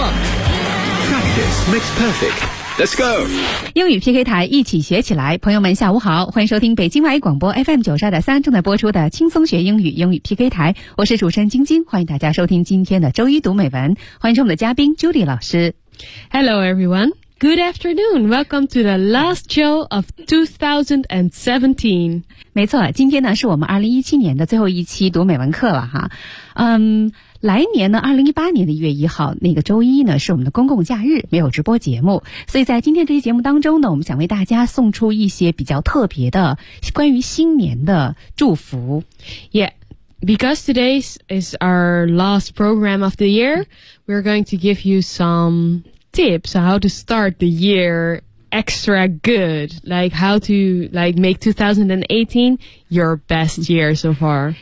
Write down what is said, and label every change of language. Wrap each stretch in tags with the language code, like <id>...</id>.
<en>Practice makes perfect。 Let's go!</en> <zh>英语 PK 台一起学起来，朋友们下午好，欢迎收听北京外语广播 FM92.3 正在播出的轻松学英语英语 PK 台，我是主持人晶晶，欢迎大家收听今天的周一读美文，欢迎收听我们的嘉宾 Judy 老师。</zh> <en>Hello everyone, good afternoon, welcome to the last show of 2017.</en> <zh>没错，今天呢是我们2017年的最后一期读美文课了哈。来年呢2018年的1月1号那个周一呢是我们的公共假日，没有直播节目，所以在今天这期节目当中呢，我们想为大家送出一些比较特别的关于新年的祝福。</zh> <en>Yeah, because today is our last program of the year, we're going to give you some tips on how to start the year extra good, like how to like make 2018your best year so far.</en>